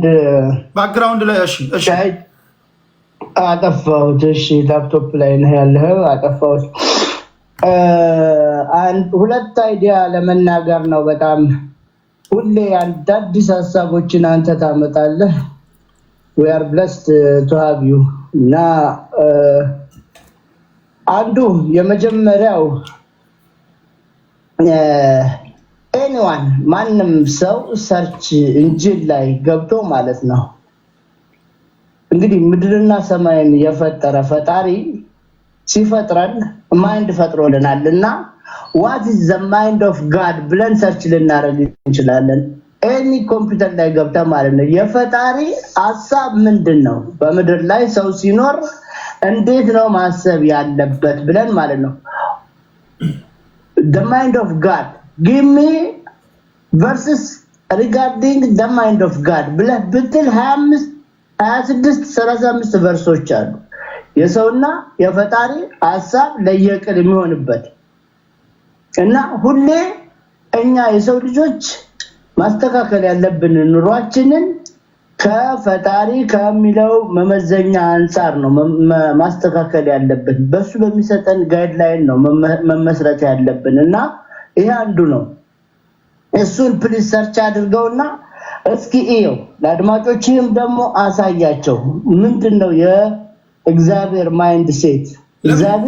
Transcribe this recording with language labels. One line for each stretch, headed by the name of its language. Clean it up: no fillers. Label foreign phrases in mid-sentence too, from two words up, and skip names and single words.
Amharic: ባክግራውንድ ላይ እሺ አጠፋሁት። እሺ ላፕቶፕ ላይ ነህ ያለኸው? አጠፋሁት። ሁለት አይዲያ ለመናገር ነው። በጣም ሁሌ አዳዲስ ሀሳቦችን አንተ ታመጣለህ።
English: we are blessed to have you
Amharic: እና አንዱ የመጀመሪያው ኤኒዋን ማንም ሰው
English: search engine
Amharic: ላይ ገብቶ ማለት ነው እንግዲህ ምድርና ሰማይን የፈጠረ ፈጣሪ ሲፈጥረን ማይንድ ፈጥሮልናልና
English: what is the mind of God
Amharic: ብለን ሰርች ልናደርግ እንችላለን። ኤኒ ኮምፒውተር ላይ ገብታ ማለት ነው የፈጣሪ ሐሳብ ምንድነው፣ በምድር ላይ ሰው ሲኖር እንዴት ነው ማሰብ ያለበት ብለን ማለት ነው
English: the mind of God give me verses regarding the mind of God
Amharic: ብለህ ብትል 25 26 35 ቨርሶች አሉ የሰውና የፈጣሪ ሐሳብ ለየቅል የሚሆንበት እና ሁሌ እኛ የሰው ልጆች ማስተካከል ያለብን ኑሯችንን ከፈጣሪ ከሚለው መመዘኛ አንፃር ነው ማስተካከል ያለብን። በሱ በሚሰጠን ጋይድላይን ነው መመስረት ያለብን እና ይሄ አንዱ ነው። እሱን
English: please search
Amharic: አድርገውና እስኪ እየው ለአድማጮችም ደግሞ አሳያቸው ምንድነው የእግዚአብሔር
English: mind set።
Amharic: እግዚአብሔር